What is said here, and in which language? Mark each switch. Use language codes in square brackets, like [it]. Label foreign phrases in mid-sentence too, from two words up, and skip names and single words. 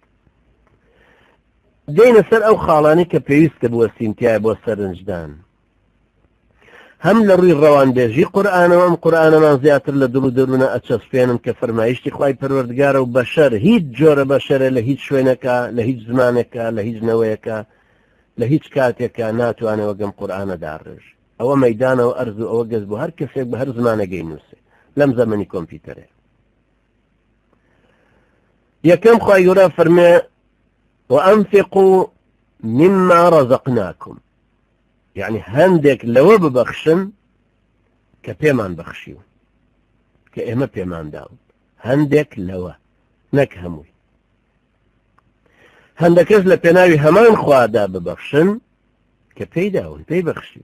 [ckb] دێنە سەر ئەو خاڵانی کە پێویستە بوەستینتیایە بۆ سەرنجدان، هەم لە ڕووی ڕەوانبێژی قورئانەوە ئەم قورئانەمان زیاتر لە دڵ و دەروونە ئەچەسپێنن کە فەرمایشتی خوای پەروەردگارە و بەشەر هیچ جۆرە بەشەرە لە هیچ شوێنەکە، لە هیچ زمانێکە، لە هیچ نەوەیەکە، لە هیچ کاتێکە ناتوانێت گەم قورئانە داڕێژ. ئەوە مەیدانەوە ئەرز و ئەوە گەز بۆ هەر کەسێک بە هەر زمانەگەی نووسێ لەم زەمەنی کۆمپیوتەرێ. یەکەم خوای گەورە فەرمێ [ar] وأنفقوا مما رزقناكم، [ckb] يعني هەندێک لەوە ببەخشن کە پێمان بەخشیون، کە ئێمە پێمان داون، هەندێک لەوە نەک هەمووی. هەندەکەس لە پێناوی هەمان خوادا ببەخشن کە پێی داون، پێی بەخشیون.